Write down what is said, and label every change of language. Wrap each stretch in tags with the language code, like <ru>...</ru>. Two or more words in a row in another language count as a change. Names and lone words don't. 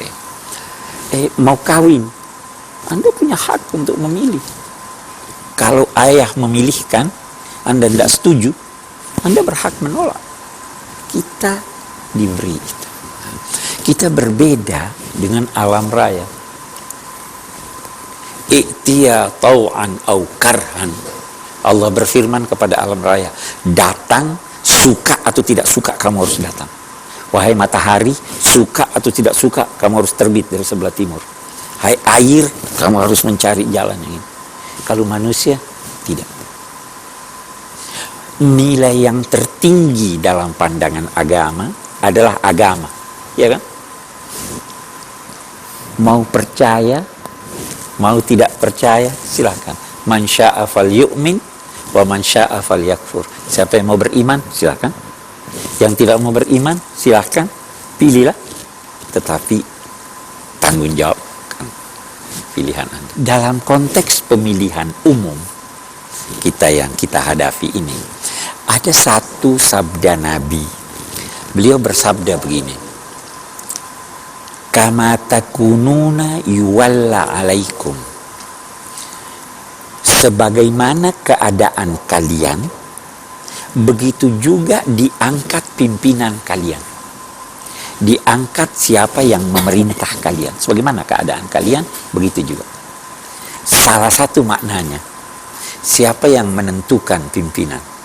<id>Mau kawin, Anda punya hak untuk memilih. Kalau ayah memilihkan, Anda tidak setuju, Anda berhak menolak. Kita diberi itu. Kita berbeda dengan alam raya.</id> <ar>ائتيا طوعا أو كرها.</ar> <id>Allah berfirman kepada alam raya, datang, suka atau tidak suka kamu harus datang. Wahai matahari, suka atau tidak suka, kamu harus terbit dari sebelah timur. Hai air, kamu harus mencari jalan yang ini. Kalau manusia, tidak. Nilai yang tertinggi dalam pandangan agama adalah agama. Ya kan? Mau percaya, mau tidak percaya, silakan.</id> <ar>من شاء فليؤمن ومن شاء فليكفر.</ar> <id>Siapa yang mau beriman, silakan. Yang tidak mau beriman, silahkan, pilihlah. Tetapi tanggung jawabkan pilihan Anda. Dalam konteks pemilihan umum kita yang kita hadapi ini, ada satu sabda Nabi. Beliau bersabda begini,</id> <ar>كما تكونون يولى عليكم.</ar> <id>Sebagaimana keadaan kalian, begitu juga diangkat pimpinan kalian. diangkat siapa yang memerintah kalian. Sebagaimana keadaan kalian, begitu juga. Salah satu maknanya, siapa yang menentukan pimpinan?</id>